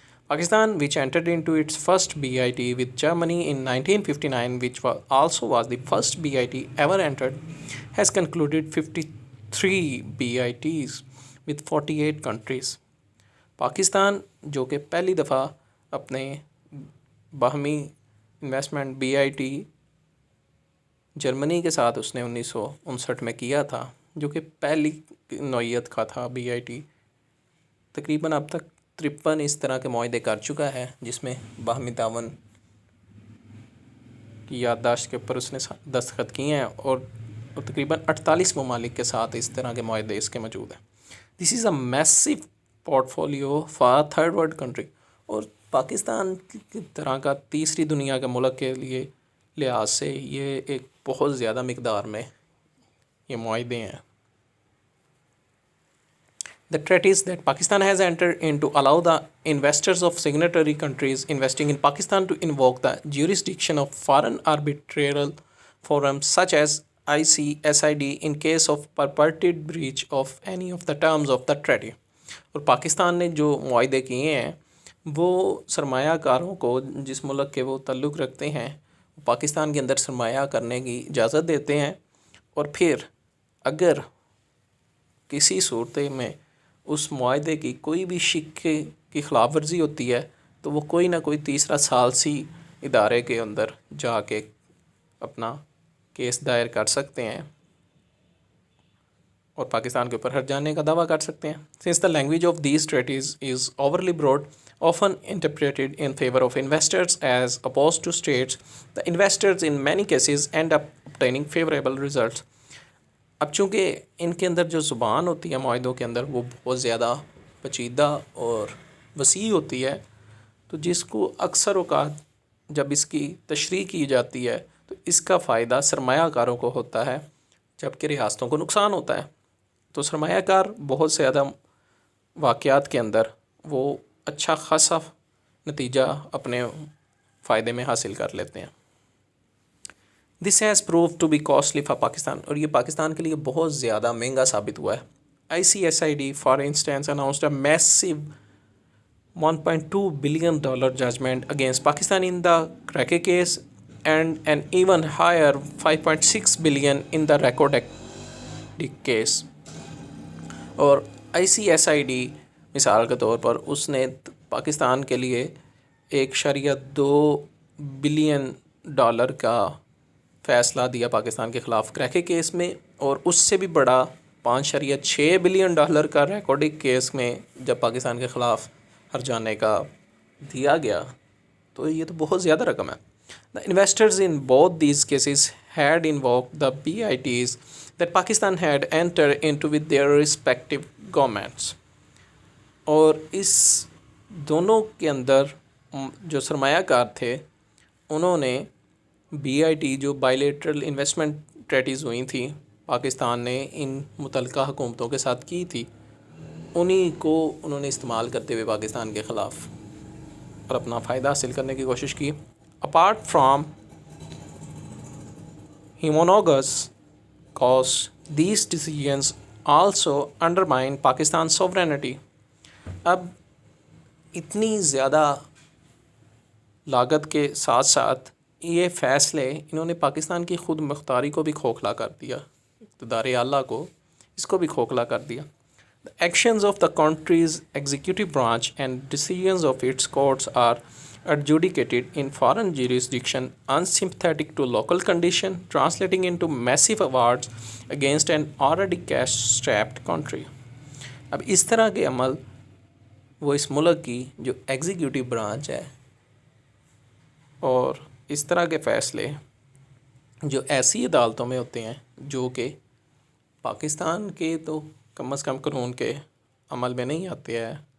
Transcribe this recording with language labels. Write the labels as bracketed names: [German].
[English] Pakistan, which entered into its first BIT with Germany in 1959, which also was the first BIT ever entered, has concluded 53 BITs with 48 countries. [Urdu] Pakistan جو کہ پہلی دفعہ اپنے باہمی investment BIT Germany کے ساتھ اس نے 1959 میں کیا تھا، جو کہ پہلی نوعیت کا تھا BIT. تقریباً اب تک 53 اس طرح کے معاہدے کر چکا ہے جس میں باہمی تعاون کی یادداشت کے اوپر اس نے دستخط کیے ہیں، اور تقریباً 48 ممالک کے ساتھ اس طرح کے معاہدے اس کے موجود ہیں. [English] this is a meso portfolio for third world country, [Urdu] اور پاکستان کی طرح کا تیسری دنیا کے ملک کے لیے لحاظ سے یہ ایک بہت زیادہ مقدار میں یہ معاہدے ہیں. [English] The treaties that Pakistan has entered into allow the investors of signatory countries investing in Pakistan to invoke the jurisdiction of foreign arbitral forums such as ICSID in case of purported breach of any of the terms of the treaty. [Urdu] اور پاکستان نے جو معاہدے کیے ہیں وہ سرمایہ کاروں کو جس ملک کے وہ تعلق رکھتے ہیں پاکستان کے اندر سرمایہ کرنے کی اجازت دیتے ہیں، اور پھر اگر کسی صورت میں اس معاہدے کی کوئی بھی شق کی خلاف ورزی ہوتی ہے تو وہ کوئی نہ کوئی تیسرا ثالثی ادارے کے اندر جا کے اپنا کیس دائر کر سکتے ہیں اور پاکستان کے اوپر ہٹ جانے کا دعویٰ کر سکتے ہیں. [English] Since the language of these treaties is overly broad, often interpreted in favor of investors as opposed to states, the investors in many cases end up obtaining favorable results. [Urdu] اب چونکہ ان کے اندر جو زبان ہوتی ہے معاہدوں کے اندر وہ بہت زیادہ پیچیدہ اور وسیع ہوتی ہے، تو جس کو اکثر اوقات جب اس کی تشریح کی جاتی ہے تو اس کا فائدہ سرمایہ کاروں کو ہوتا ہے جبکہ ریاستوں کو نقصان ہوتا ہے. تو سرمایہ کار بہت زیادہ واقعات کے اندر وہ اچھا خاصا نتیجہ اپنے فائدے میں حاصل کر لیتے ہیں. [English] This has proved to be costly for Pakistan, [Urdu] اور یہ پاکستان کے لیے بہت زیادہ مہنگا ثابت ہوا ہے. [English] ICSID, for instance, announced a massive $1.2 billion judgment against Pakistan in the Cracky case and an even higher $5.6 billion in the Reko case. [Urdu] اور ICSID مثال کے طور پر اس نے پاکستان کے لیے $1.2 بلین کا فیصلہ دیا پاکستان کے خلاف کریکے کیس میں، اور اس سے بھی بڑا $5.6 بلین کا ریکارڈک کیس میں جب پاکستان کے خلاف ہر جانے کا دیا گیا. تو یہ تو بہت زیادہ رقم ہے. [English] The investors in both these cases had invoked the BITs that Pakistan had entered into with their respective governments. [Urdu] اور اس دونوں کے اندر جو سرمایہ کار تھے انہوں نے BIT جو بائیلیٹرل انویسٹمنٹ ٹریٹیز ہوئی تھیں پاکستان نے ان متعلقہ حکومتوں کے ساتھ کی تھی، انہی کو انہوں نے استعمال کرتے ہوئے پاکستان کے خلاف اور اپنا فائدہ حاصل کرنے کی کوشش کی. [English] Apart from homogenous cause these decisions also undermine Pakistan sovereignty. [Urdu] اب اتنی زیادہ لاگت کے ساتھ ساتھ یہ فیصلے انہوں نے پاکستان کی خود مختاری کو بھی کھوکھلا کر دیا، اقتدار اعلیٰ کو اس کو بھی کھوکھلا کر دیا. [English] The actions of the country's executive branch and decisions of its courts are adjudicated in foreign jurisdiction unsympathetic to local condition, translating into massive awards against an already cash-strapped country. [Urdu] اب اس طرح کے عمل وہ اس ملک کی جو ایگزیکیوٹیو برانچ ہے اور اس طرح کے فیصلے جو ایسی عدالتوں میں ہوتے ہیں جو کہ پاکستان کے تو کم از کم قانون کے عمل میں نہیں آتے ہیں